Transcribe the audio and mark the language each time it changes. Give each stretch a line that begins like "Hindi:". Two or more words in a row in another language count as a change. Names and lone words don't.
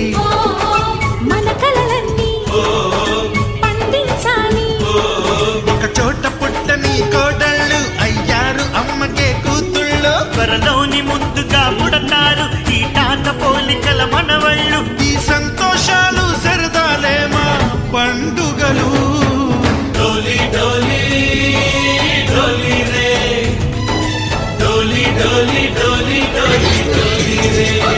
Telugu: మన కలలన్నీ పండించాలి ఒక చోట పుట్టని కోడళ్ళు అయ్యారు అమ్మకే కూతుళ్ళు త్వరలోని ముందుగా పుడతారు ఈ తాత పోలికల మనవళ్ళు ఈ సంతోషాలు సరదాలే మా పండుగలు
Hindi: डोली डोली डोली रे डोली डोली डोली डोली डोली रे